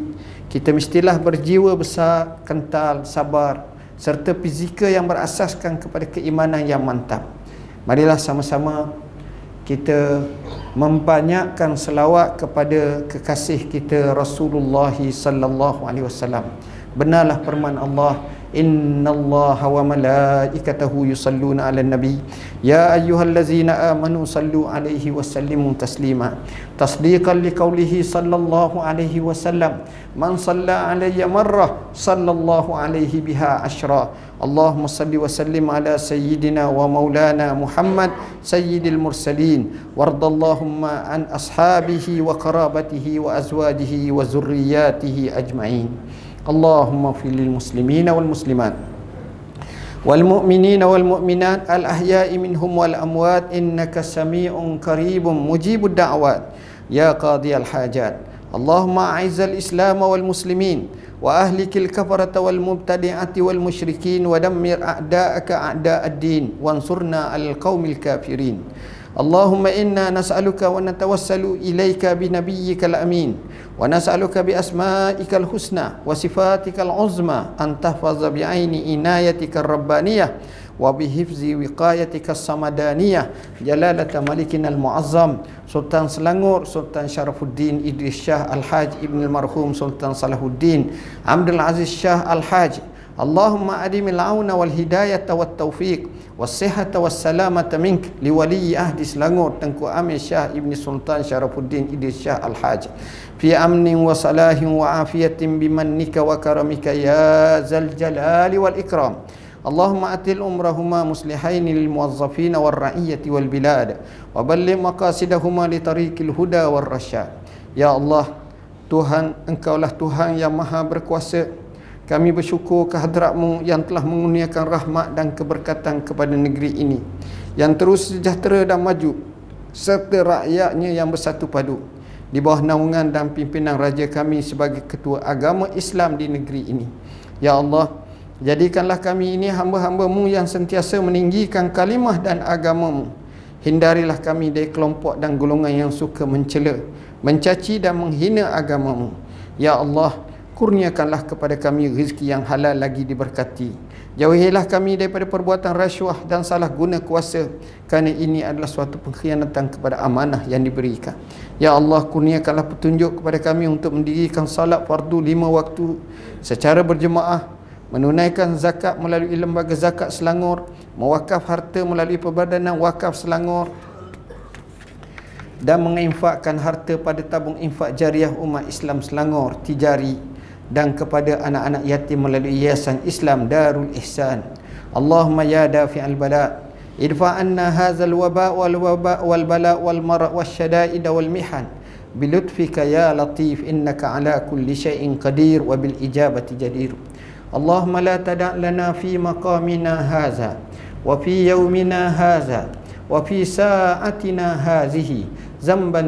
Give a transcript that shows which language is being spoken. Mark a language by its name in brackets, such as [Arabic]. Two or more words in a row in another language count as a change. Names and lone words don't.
[Malay] Kita mestilah berjiwa besar, kental, sabar serta fizikal yang berasaskan kepada keimanan yang mantap. Marilah sama-sama kita membanyakkan selawat kepada kekasih kita Rasulullah [Arabic] صلى الله عليه وسلم. [Malay] Benarlah firman Allah, [Arabic] إن الله وملائكته يصلون على النبي يا أيها الذين آمنوا صلوا عليه وسلموا تسليما تصديقا لقوله صلى الله عليه وسلم من صلى علي مرة صلى الله عليه بها عشرا. اللهم صل وسلم على سيدنا ومولانا محمد سيد المرسلين وارض اللهم عن أصحابه وقرابته وأزواجه وذريته أجمعين. اللهم اغفر للمسلمين والمسلمات والمؤمنين والمؤمنات الأحياء منهم والأموات إنك سميع قريب مجيب الدعوات يا قاضي الحاجات. اللهم أعز الإسلام والمسلمين وأهلك الكفرة والمبتدعة والمشركين ودمر أعداءك أعداء الدين وانصرنا على القوم الكافرين. اللهم إنا نسألك ونتوسل إليك بنبيك الأمين ونسألك بأسمائك الحسنى وصفاتك العظمى أن تحفظ بعين عنايتك الربانية وبحفظ وقايتك الصمدانية جلالة ملكنا المعظم Sultan Selangor Sultan Syarafuddin Idris Shah Al-Haj Ibn al-Marhum Sultan Salahuddin Abdul Aziz Shah Al-Haj Ibn al-Marhum Sultan Salahuddin Abdul Aziz Shah Al-Haj. اللهم أدم العون والهداية والتوفيق والصحة والسلامة منك لولي عهد Selangor Tengku Amir Shah Ibn Sultan Syarafuddin Idris Shah Al-Haj في أمن وصلاح وعافية بمنك وكرمك يا ذا الجلال والإكرام. اللهم آت عمرهما مصلحين للموظفين والرعية والبلاد وبلغ مقاصدهما لطريق الهدى والرشاد. [Malay] Ya Allah, Tuhan, Engkaulah Tuhan yang maha berkuasa. Kami bersyukur kehadrat-Mu yang telah mengurniakan rahmat dan keberkatan kepada negeri ini yang terus sejahtera dan maju serta rakyatnya yang bersatu padu di bawah naungan dan pimpinan raja kami sebagai ketua agama Islam di negeri ini. Ya Allah, jadikanlah kami ini hamba-hamba-Mu yang sentiasa meninggikan kalimah dan agama-Mu. Hindarilah kami dari kelompok dan golongan yang suka mencela, mencaci dan menghina agama-Mu. Ya Allah, kurniakanlah kepada kami rezeki yang halal lagi diberkati. Jauhilah kami daripada perbuatan rasuah dan salah guna kuasa, kerana ini adalah suatu pengkhianatan kepada amanah yang diberikan. Ya Allah, kurniakanlah petunjuk kepada kami untuk mendirikan salat fardu 5 waktu secara berjemaah, menunaikan zakat melalui lembaga zakat Selangor, mewakaf harta melalui Perbadanan Wakaf Selangor dan menginfakkan harta pada tabung infak jariah umat Islam Selangor Tijari dan kepada anak-anak yatim melalui Yayasan Islam Darul Ihsan. [Arabic] اللهم يا دافع البلاء ادفع عنا هذا الوباء والبلاء والمرض والشدائد والمحن بلطفك يا لطيف إنك على كل شيء قدير وبالإجابة جدير. اللهم لا تدع لنا في مقامنا هذا وفي يومنا هذا وفي ساعتنا هذه ذنبا